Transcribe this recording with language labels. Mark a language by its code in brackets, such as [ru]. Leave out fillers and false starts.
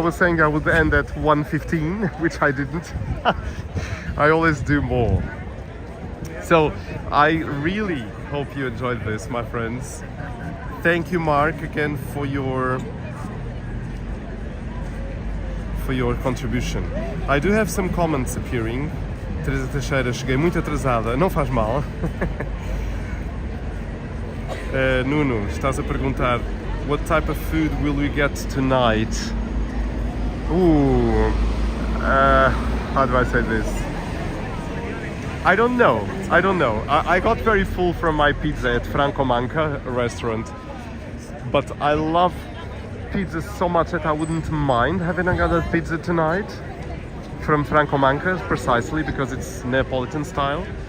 [en] I was saying I would end at 1:15, which I didn't. I always do more. So I really hope you enjoyed this, my friends. Thank you, Mark, again for your contribution. I do have some comments appearing. [pt] Teresa Teixeira, cheguei muito atrasada, não faz mal. [en] Nuno, [pt] estás a perguntar, [en] what type of food will we get tonight? Ooh, how do I say this? I don't know. I got very full from my pizza at Franco Manca restaurant, but I love pizza so much that I wouldn't mind having another pizza tonight from Franco Manca, precisely because it's Neapolitan style.